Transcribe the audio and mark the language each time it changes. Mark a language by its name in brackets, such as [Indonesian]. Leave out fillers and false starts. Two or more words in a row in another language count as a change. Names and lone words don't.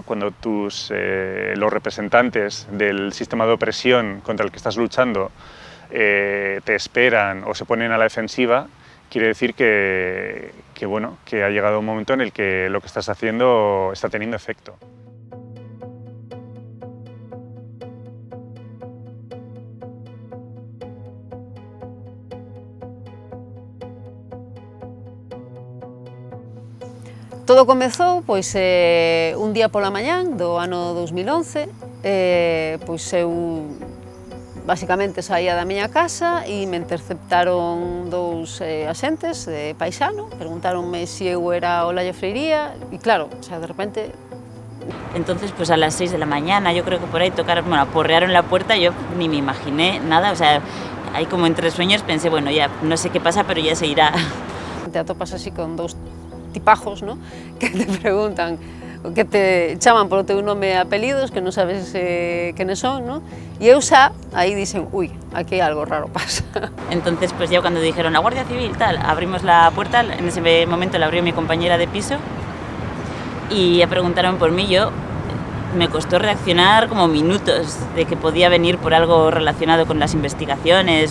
[Spanish] Cuando los representantes del sistema de opresión contra el que estás luchando te esperan o se ponen a la defensiva, quiere decir que ha llegado un momento en el que lo que estás haciendo está teniendo efecto. [Galician] Todo comezou un día pola mañán do ano 2011, eu basicamente saía da miña casa e me interceptaron dous axentes de paisano, preguntaronme se eu era Olalla Freiría e claro, de repente... [Spanish] Entonces, pues a las 6 de la mañana, yo creo que por ahí tocaron, aporrearon la puerta, yo ni me imaginé nada, ahí como entre sueños pensé, bueno, ya no sé qué pasa, pero ya se irá. [Galician] Te atopas así con dous tipajos, ¿no? Que te preguntan, que te chaman polo teu nome e apelidos, que non sabes quenes son, ¿no? E eu xa, aí dicen, uy, aquí algo raro pasa. [Spanish] Entonces, pues ya cuando dijeron la Guardia Civil, tal, abrimos la puerta, en ese momento la abrió mi compañera de piso y ya preguntaron por mí, me costó reaccionar como minutos de que podía venir por algo relacionado con las investigaciones.